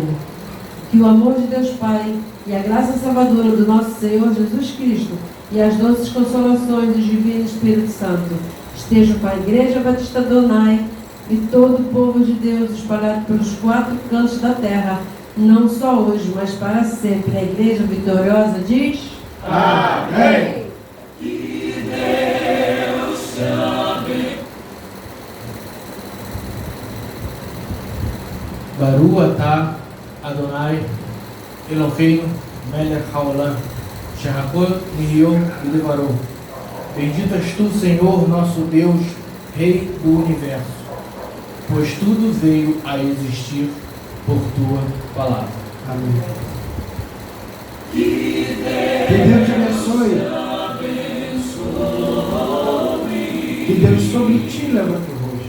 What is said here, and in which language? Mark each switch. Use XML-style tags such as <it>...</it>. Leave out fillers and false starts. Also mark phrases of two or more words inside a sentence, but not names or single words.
<pt>Que o amor de Deus Pai e a graça salvadora do nosso Senhor Jesus Cristo e as doces consolações do Divino Espírito Santo estejam com a Igreja Batista Donai e todo o povo de Deus espalhado pelos 4 cantos da terra, não só hoje, mas para sempre. A Igreja Vitoriosa diz: Amém. Que Deus te abençoe.</pt> <he>ברוך אתה אדוני אלוהינו מלך העולם שהכל נהיה בדברו.</he> <pt>Bendito és tu, Senhor, nosso Deus, Rei do Universo, pois tudo veio a existir por tua palavra. Amém. Que Deus te abençoe. Que Deus sobre ti levante o rosto.</pt>